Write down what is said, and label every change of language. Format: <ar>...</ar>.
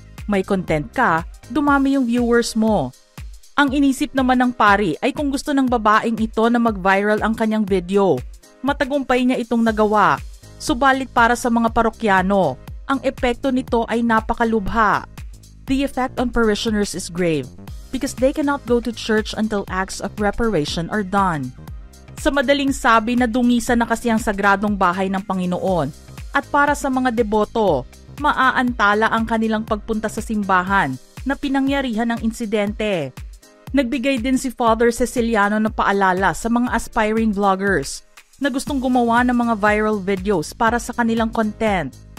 <tl>May content ka, dumami yung viewers mo." Ang inisip naman ng pari ay kung gusto ng babaeng ito na mag-viral ang kanyang video, matagumpay niya itong nagawa. Subalit para sa mga parokyano, ang epekto nito ay napakalubha.</tl> <en>The effect on parishioners is grave because they cannot go to church until acts of reparation are done.</en> <tl>Sa madaling sabi, nadungisan na kasi ang sagradong bahay ng Panginoon at para sa mga deboto, maaantala ang kanilang pagpunta sa simbahan na pinangyarihan ng insidente. Nagbigay din si Father Ceciliano ng paalala sa mga aspiring vloggers na gustong gumawa ng mga viral videos para sa kanilang content.</tl>